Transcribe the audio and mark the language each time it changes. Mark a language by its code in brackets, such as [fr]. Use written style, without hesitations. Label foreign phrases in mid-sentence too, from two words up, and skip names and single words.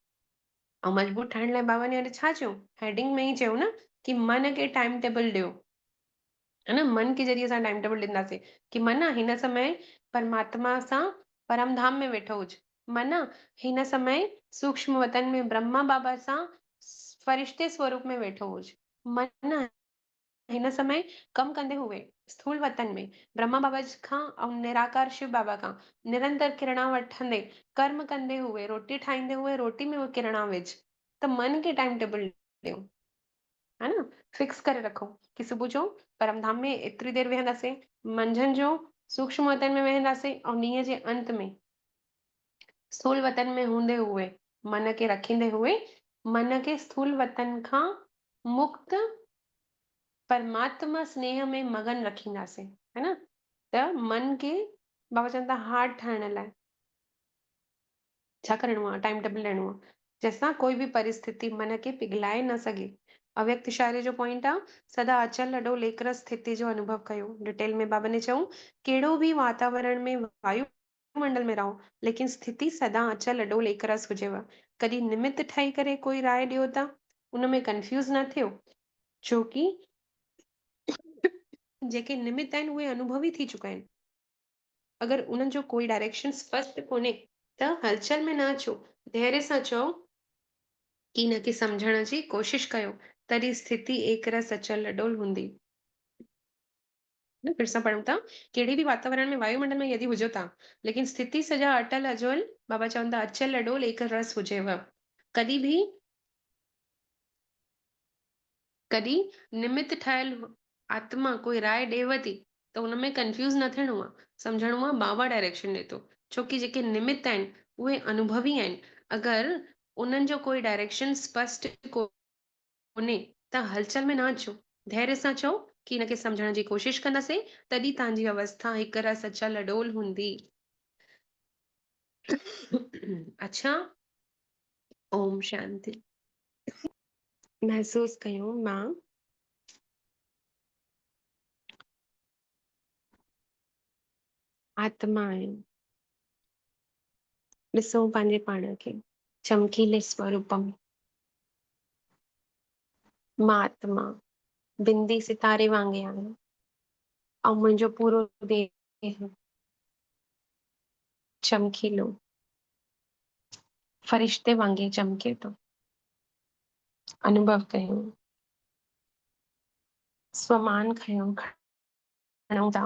[sd] ऐं मजबूत ठाहिण लाइ बाबा ने अॼु छा चयो, हेडिंग में ई चयो न कि मन खे [en] time table [sd] ॾियो, है न। मन के ज़रिए असां [en] time table [sd] ॾींदासीं कि मन हिन समय परमात्मा सां परम धाम में वेठो हुज, मन हिन समय सूक्ष्म वतन में ब्रह्मा बाबा सां फरिश्ते स्वरूप में वेठो हुज, मन हिन समय कम कंदे हुए स्थूल वतन में ब्रह्मा बाबा खां ऐं निराकार शिव बाबा खां निरंतर किरणा वठंदे कर्म कंदे हुए रोटी ठाहींदे हुए रोटी में उहे किरणा विझ। त मन खे [en] time table [sd] ॾियो, है न। फिक्स करे रखो कि सुबुह जो परमधाम में एतिरी देरि वेहंदासीं, मंझंदि जो सूक्ष्म वतन में वेहंदासीं ऐं ॾींहं जे अंत में स्थूल वतन में हूंदे हुए मन खे रखींदे हुए मन खे स्थूल वतन खां मुक्त परमात्मा स्नेह में मगन रखींदासीं, है न। त मन खे बाबा चवनि था हार्ड ठाहिण लाइ छा करिणो आहे, [en] time table [sd] ॾियणो आहे जंहिंसां कोई बि परिस्थिति मन खे पिघलाए न सघे। अव्यक्त इशारे जो पॉइंट आहे सदा अचल अॾो लेकर स्थिति जो अनुभव कयो। डिटेल में बाबा ने चऊं कहिड़ो बि वातावरण में वायुमंडल में रहो लेकिन स्थिति सदा अचल अॾो लेकर हुजेव। कॾहिं निमित ठही करे कोई राय ॾियो था उन में कंफ्यूज़ न थियो, छोकी जेके निमित आहिनि उहे अनुभवी थी चुका आहिनि। अगरि उन्हनि जो कोई डायरेक्शन स्पष्ट कोन्हे त हलचल में न अचो, धैर्य सां चओ कि हिन खे सम्झण जी कोशिश कयो, तॾहिं स्थिति एक रस अचल अडोल हूंदी। फिर सां पढ़ूं था, कहिड़े बि वातावरण में वायुमंडल में यदि हुजो था लेकिन स्थिति सजा अटल अजोल, बाबा चवनि था अचल अडोल एक रस हुजेव। कॾहिं बि कॾहिं निमित ठहियल आत्मा कोई राय ॾेव थी त हुन में कंफ्यूज़ न थियणो आहे, सम्झणो आहे बाबा डायरेक्शन ॾिए थो, छोकी जेके निमित आहिनि उहे अनुभवी आहिनि। अगरि उन्हनि जो कोई डायरेक्शन स्पष्ट कोन्हे त हलचल में न अचो, धैर्य सां चओ कि हिनखे सम्झण जी कोशिश कंदासीं, तॾहिं तव्हांजी अवस्था हिकु रस अचल अडोल हूंदी। अच्छा, ओम शांति। महसूस कयूं मां आत्मा आहियां। ॾिसो पंहिंजे पाण खे चमकीले स्वरूप में, मां आत्मा बिंदी सितारे वांगुरु आहियां ऐं मुंहिंजो पूरो देह चमकीलो फरिश्ते वांगुरु चमके थो। अनुभव कयूं, स्वमान खयूं, खणूं था।